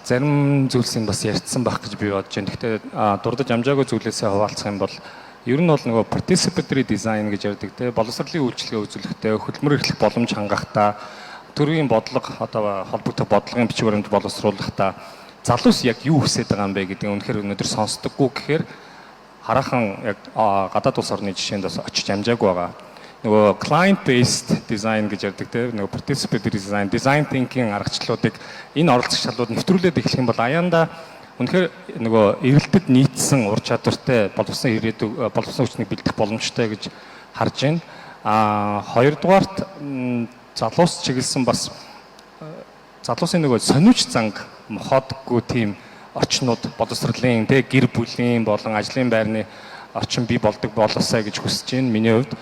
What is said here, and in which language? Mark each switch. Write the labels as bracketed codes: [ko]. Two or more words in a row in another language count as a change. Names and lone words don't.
[mn] Зарим зүйлсийг бас ярьсан байх гэж би бодож байна. Гэхдээ дурдж амжаагүй зүйлээсээ хуваалцах юм бол ер нь бол нөгөө [en] participatory design [mn] гэж ярьдаг те боловсролын үйлчилгээ үзүүлэхдээ хөдөлмөр эрхлэх боломж хангахтаа төрийн бодлого одоо холбогдох бодлогын бичиг баримт боловсруулахдаа залуус яг юу хүсэж байгаа юм бэ гэдгийг үнэхээр өнөөдөр сонсдоггүй гэхээр хараахан яг гадаад улс орны жишээнд бас очиж амжаагүй байгаа. Нөгөө [en] client based design [mn] гэж ярьдаг те нөгөө [en] participatory design thinking [mn] аргачлалуудыг энэ оролцогч салууд нэвтрүүлээд эхлэх юм бол аяанда үнэхээр нөгөө эрэлтэд нийцсэн ур чадвартай боловсон ирээдүйг боловсон хүчнийг бэлдэх боломжтой гэж харж байна. Хоёрдугаарт залуус чиглэсэн бас залуусын нөгөө сониуч занг мохотгүй тийм орчнууд боловсролын тэ гэр бүлийн болон ажлын байрны орчин бий болдог болоосай гэж хүсэж байна миний хувьд.